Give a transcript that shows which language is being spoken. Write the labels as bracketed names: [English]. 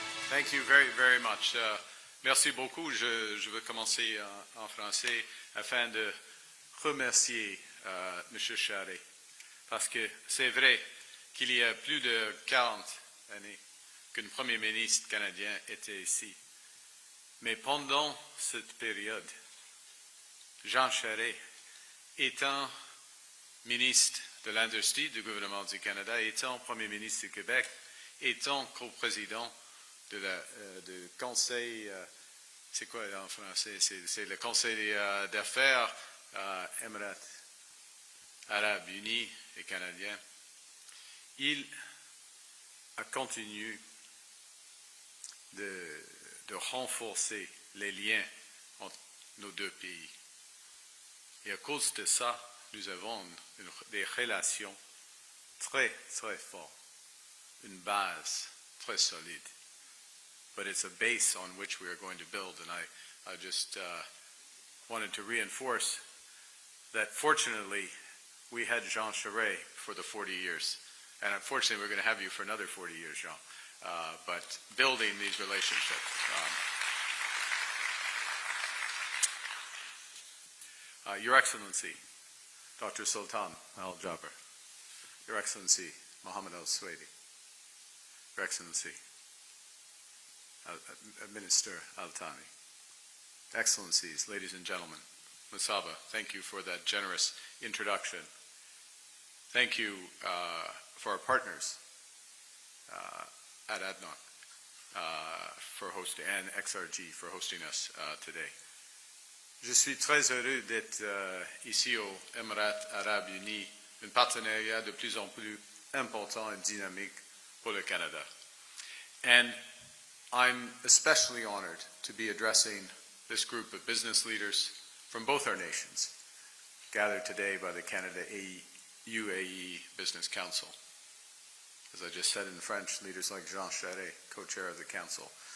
[English] Thank you very, very much. [French] Merci beaucoup. Je veux commencer en français afin de remercier M. Charest, parce que c'est vrai qu'il y a plus de 40 années qu'un Premier ministre canadien était ici. Mais pendant cette période, Jean Charest, étant ministre de l'Industrie du gouvernement du Canada, étant Premier ministre du Québec, étant coprésident du Conseil, c'est quoi en français? C'est le Conseil d'affaires Émirats Arabes Unis et Canadiens. Il a continué de renforcer les liens entre nos deux pays. Et à cause de ça, nous avons des relations très, très fortes, une base très solide. [English] But it's a base on which we are going to build, and I just wanted to reinforce that fortunately we had Jean Charest for the 40 years, and unfortunately we're going to have you for another 40 years, Jean, but building these relationships. Your Excellency, Dr. Sultan Al Jaber, Your Excellency, Mohammed Al Swedi, Your Excellency, Minister Al-Thani, Excellencies, ladies and gentlemen, Masaba, thank you for that generous introduction. Thank you for our partners at ADNOC for hosting, and XRG for hosting us today. [French] Je suis très heureux d'être ici aux Émirats Arabes Unis, un partenariat de plus en plus important et dynamique pour le Canada. [English] And I'm especially honored to be addressing this group of business leaders from both our nations, gathered today by the Canada UAE Business Council. As I just said in French, leaders like Jean Charest, co-chair of the council.